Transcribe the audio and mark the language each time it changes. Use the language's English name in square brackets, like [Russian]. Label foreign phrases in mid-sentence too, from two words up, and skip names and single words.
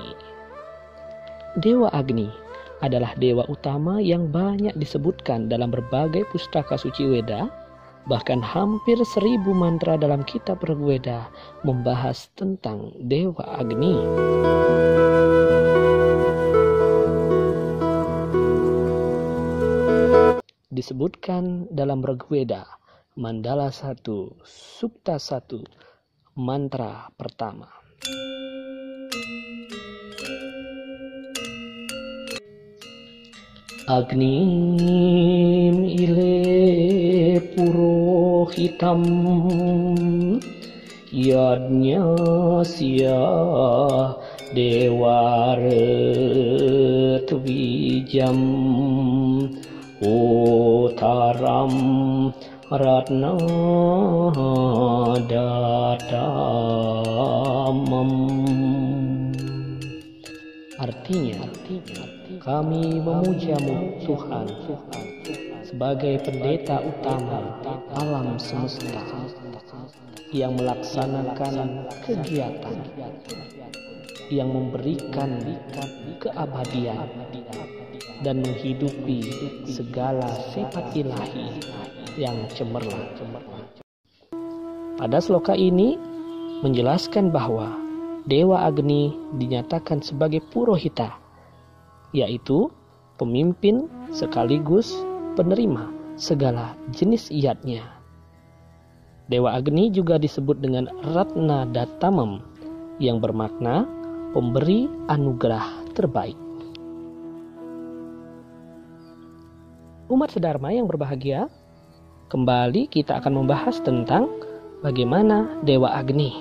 [Indonesian] Dewa Agni adalah dewa utama yang banyak disebutkan dalam berbagai pustaka suci Weda. Bahkan hampir 1000 mantra dalam kitab Rigveda membahas tentang Dewa Agni. Disebutkan dalam Rigveda, Mandala 1, Sukta 1, mantra pertama. [Sanskrit] Agnim ile purohitam yadnya sya dewaretwijam utaram ratna datamam. [Indonesian] Artinya, kami memujamu Tuhan sebagai pendeta utama alam semesta yang melaksanakan kegiatan yang memberikan keabadian dan menghidupi segala sifat ilahi yang cemerlang. Pada sloka ini menjelaskan bahwa Dewa Agni dinyatakan sebagai Purohita, yaitu pemimpin sekaligus penerima segala jenis yadnya. Dewa Agni juga disebut dengan [Sanskrit] Ratna Datamam [Indonesian] yang bermakna pemberi anugerah terbaik. Umat sedharma yang berbahagia, kembali kita akan membahas tentang bagaimana Dewa Agni.